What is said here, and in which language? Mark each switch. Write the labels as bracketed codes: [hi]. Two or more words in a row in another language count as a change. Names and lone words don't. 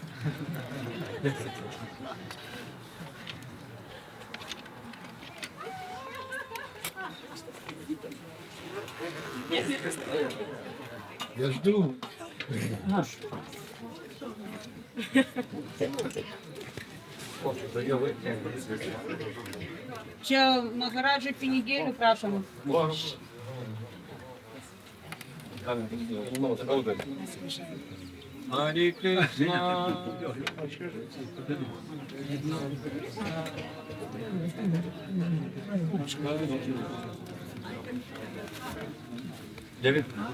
[ru] Я жду. [lt] Čia Maharaja pinigėlių prašom. [sa] Hare Krishna. David.